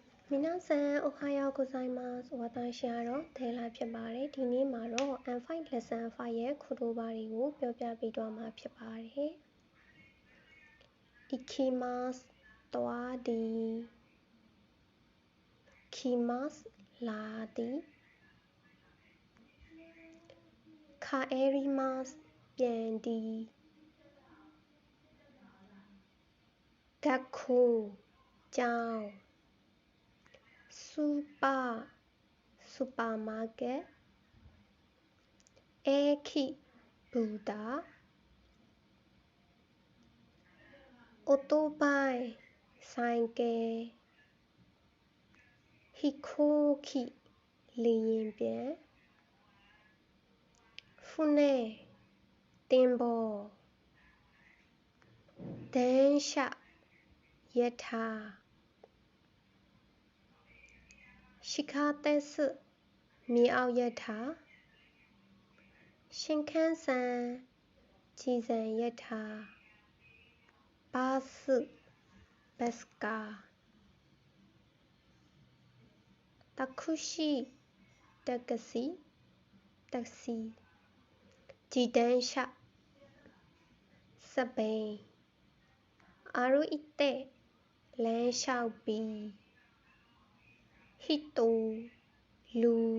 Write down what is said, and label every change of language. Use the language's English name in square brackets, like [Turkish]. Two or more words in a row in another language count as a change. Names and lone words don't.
[Japanese] 皆さんおはようございます。 [Burmese] 私ကတော့ဒေလာဖြစ်ပါတယ်။ဒီနေ့မှာတော့ M5 lesson 5ရဲ့ခုတိုဘာတွေကိုပြောပြပေးသွားမှာဖြစ်ပါတယ်။行きますသွားသည် [Japanese] 来ますလာသည်帰りますပြန်သည်学校ကျောင်းスーパーマーケット駅ဘူတာオートバイဆိုင်ကယ်飛行機လေယာဉ်ပျံ 船သင်္ဘော電車ရထား地下鉄မြေအောက်ရထား新幹線ကြည်စံရထားバスဘတ်စ်ကား タクシーတက္ကစီတက္ကစီ自転車စက်ဘီး歩いてလမ်းလျှောက်ပြီး人လူ